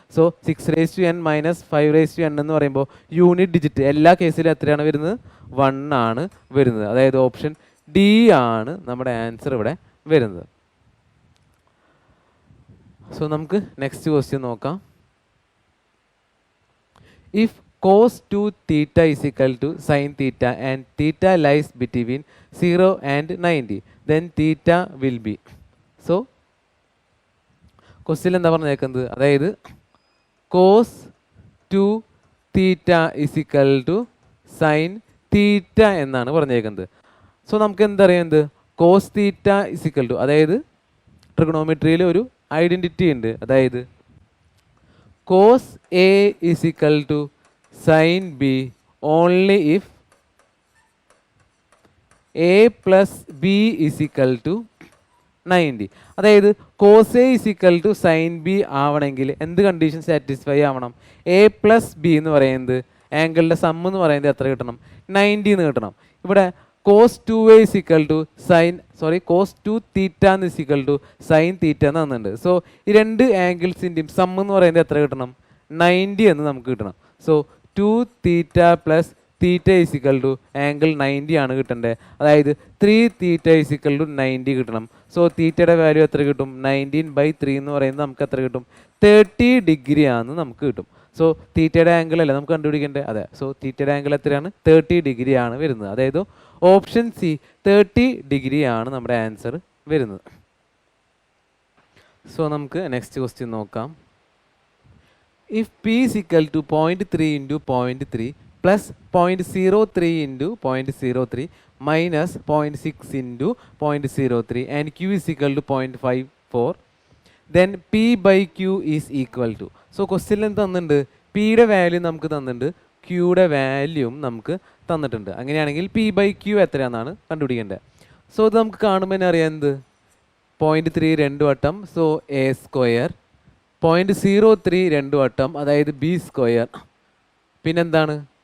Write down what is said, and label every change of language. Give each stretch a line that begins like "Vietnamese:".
Malayalam: So 6n minus 5n എന്ന് പറയുമ്പോൾ unit digit എല്ലാ കേസിലും എത്രയാണ് വരുന്നത്? 1 ആണ് വരുന്നത്. അതായത് ഓപ്ഷൻ ഡി ആണ് നമ്മുടെ ആൻസർ ഇവിടെ വരുന്നത്. സോ നമുക്ക് നെക്സ്റ്റ് ക്വസ്റ്റ്യൻ നോക്കാം.
English: If cos 2 theta is equal to sin theta and theta lies between 0 and 90, then theta will be.
Malayalam: So question എന്താ പറഞ്ഞേക്കുന്നത്?
English: അതായത് cos 2 theta is equal to sin theta
Malayalam: എന്നാണ് പറഞ്ഞേക്കുന്നത്. സോ നമുക്ക് എന്തറിയാം?
English: cos theta is equal to,
Malayalam: അതായത് ട്രിഗണോമെട്രിയിൽ ഒരു identity ഉണ്ട്.
English: അതായത് cos A is equal to sin B only if A plus B is equal to 90. അതായത് cos A is equal to sin B
Malayalam: ആവണമെങ്കിൽ എന്ത് കണ്ടീഷൻ സാറ്റിസ്ഫൈ ആവണം? A plus B എന്ന് പറയുന്നത് ആംഗിളിൻ്റെ സം എന്ന് പറയുന്നത് എത്ര കിട്ടണം? 90 എന്ന് കിട്ടണം.
English: ഇവിടെ cos 2A is equal to cos 2 theta is equal to sin theta
Malayalam: എന്ന് തന്നിട്ടുണ്ട്. സോ ഈ രണ്ട് ആംഗിൾസിൻ്റെയും സം എന്ന് പറയുന്നത് എത്ര കിട്ടണം? 90 എന്ന് നമുക്ക് കിട്ടണം.
English: so 2 theta plus theta is equal to
Malayalam: angle 90 ആണ് കിട്ടേണ്ടത്.
English: അതായത് 3 theta is equal to 90
Malayalam: കിട്ടണം. സോ തീറ്റയുടെ വാല്യൂ എത്ര കിട്ടും? 19/3 എന്ന് പറയുന്നത് നമുക്ക് എത്ര കിട്ടും? 30 ഡിഗ്രി ആണെന്ന് നമുക്ക് കിട്ടും. സോ തീറ്റയുടെ ആംഗിൾ അല്ലേ നമുക്ക് കണ്ടുപിടിക്കേണ്ടത്? അതെ. സോ തീറ്റയുടെ ആംഗിൾ എത്രയാണ്? 30 ഡിഗ്രി ആണ് വരുന്നത്. അതായത് ഓപ്ഷൻ സി 30 ഡിഗ്രി ആണ് നമ്മുടെ ആൻസർ വരുന്നത്. സോ നമുക്ക് നെക്സ്റ്റ് ക്വസ്റ്റ്യൻ നോക്കാം.
English: If P is equal to 0.3 into 0.3 plus 0.03 into 0.03 minus 0.6 into 0.03 and Q is equal to 0.54, then P by Q is equal to.
Malayalam: So ക്വസ്റ്റ്യനിൽ തന്നിട്ടുണ്ട് പിയുടെ വാല്യൂ നമുക്ക് തന്നിട്ടുണ്ട്, ക്യൂയുടെ വാല്യൂം നമുക്ക് തന്നിട്ടുണ്ട്. അങ്ങനെയാണെങ്കിൽ P by Q എത്രയാണെന്നാണ് കണ്ടുപിടിക്കേണ്ടത്. സോ ഇത് നമുക്ക് കാണുമ്പോൾ തന്നെ അറിയാം എന്ത്? 0.3 രണ്ട് വട്ടം, സോ A സ്ക്വയർ, 0.03 രണ്ട് വട്ടം, അതായത് ബി സ്ക്വയർ, പിന്നെന്താണ്?